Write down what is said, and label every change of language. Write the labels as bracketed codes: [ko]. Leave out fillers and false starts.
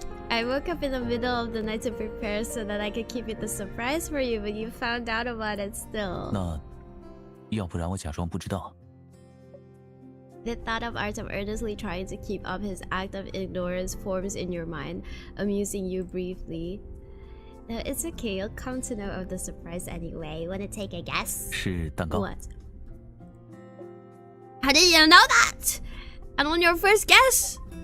[en] I woke up in the middle of the night to prepare so that I could keep it a surprise for you, but you found out about it still. [zh] 那，要不然我假装不知道。 [en] The thought of Artem earnestly trying to keep up his act of ignorance forms in your mind, amusing you briefly. No, it's okay. You'll come to know of the surprise anyway. Wanna take a guess? [zh] 是蛋糕。 [en] What? How did you know that? And on your first guess?